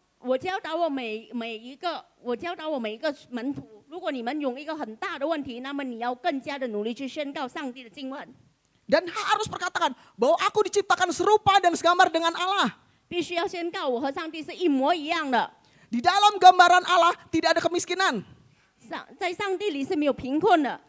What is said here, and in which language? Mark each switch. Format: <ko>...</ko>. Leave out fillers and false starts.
<zh>我教导我每一个门徒，如果你们有一个很大的问题，那么你要更加的努力去宣告上帝的经文，</zh> <id>Dan harus perkatakan bahwa aku diciptakan serupa dan segambar dengan Allah.</id> <zh>必须要宣告我和上帝是一模一样的。</zh> <id>Di dalam gambaran Allah tidak ada kemiskinan.</id> <zh>在上帝里是没有贫困的，</zh>